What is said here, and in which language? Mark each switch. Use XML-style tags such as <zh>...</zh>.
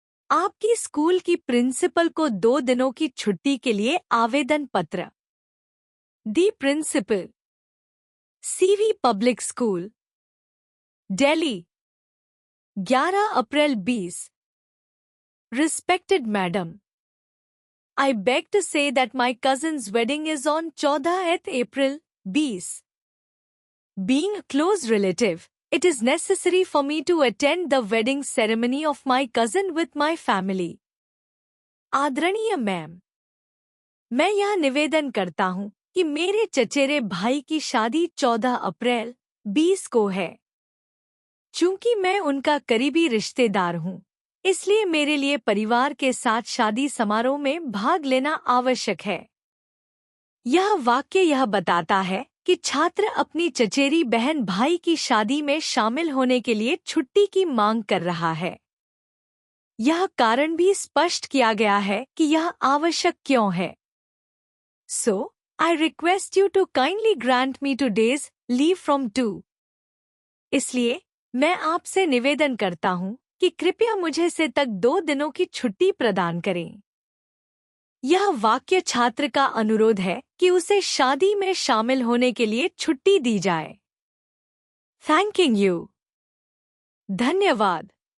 <hi>आपकी स्कूल की प्रिंसिपल को 2 दिनों की छुट्टी के लिए आवेदन पत्र।</hi> <en>The principal. CV public school, Delhi, 11 April 20। Respected madam, I beg to say that my cousin's wedding is on 14th April 20. Being a close relative, it is necessary for me to attend the wedding ceremony of my cousin with my family.</en> <hi>आदरणीय ma'am, मैं यह निवेदन करता हूँ कि मेरे चचेरे भाई की शादी 14 अप्रैल 20 को है। चूंकि मैं उनका करीबी रिश्तेदार हूँ, इसलिए मेरे लिए परिवार के साथ शादी समारोह में भाग लेना आवश्यक है। यह वाक्य यह बताता है कि छात्र अपनी चचेरी बहन भाई की शादी में शामिल होने के लिए छुट्टी की मांग कर रहा है। यह कारण भी स्पष्ट किया गया है कि यह आवश्यक क्यों है।</hi> <en>So, I request you to kindly grant me today's leave from 2.</en> <hi>इसलिए मैं आपसे निवेदन करता हूँ कि कृपया मुझे से तक 2 दिनों की छुट्टी प्रदान करें। यह वाक्य छात्र का अनुरोध है कि उसे शादी में शामिल होने के लिए छुट्टी दी जाए।</hi> <en>Thanking you.</en> <hi>धन्यवाद।</hi>